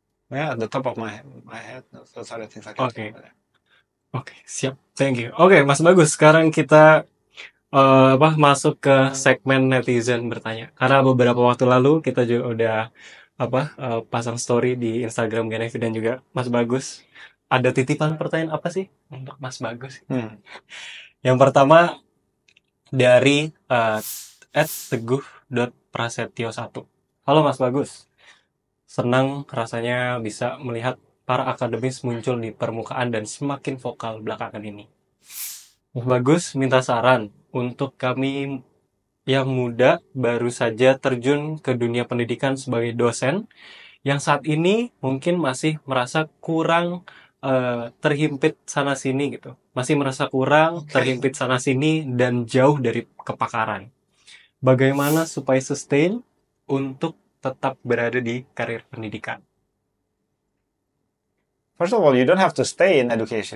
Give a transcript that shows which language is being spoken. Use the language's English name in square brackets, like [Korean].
[English] At the top of my head, those are the things I can think of. [Indonesian] Oke, siap. [English] Thank you. [Indonesian] Oke, Mas Bagus. Sekarang kita masuk ke segmen netizen bertanya. Karena beberapa waktu lalu kita juga udah pasang story di Instagram Genevi dan juga Mas Bagus. Ada titipan pertanyaan apa sih untuk Mas Bagus? Yang pertama dari @teguh.prasetyo1. Halo Mas Bagus. Senang rasanya bisa melihat para akademis muncul di permukaan dan semakin vokal belakangan ini. Mas Bagus minta saran untuk kami yang muda baru saja terjun ke dunia pendidikan sebagai dosen, yang saat ini mungkin masih merasa kurang terhimpit sana sini gitu. Masih merasa kurang terhimpit sana sini dan jauh dari kepakaran. Bagaimana supaya sustain untuk tetap berada di karir pendidikan? [English] First of all, you don't have to stay in education.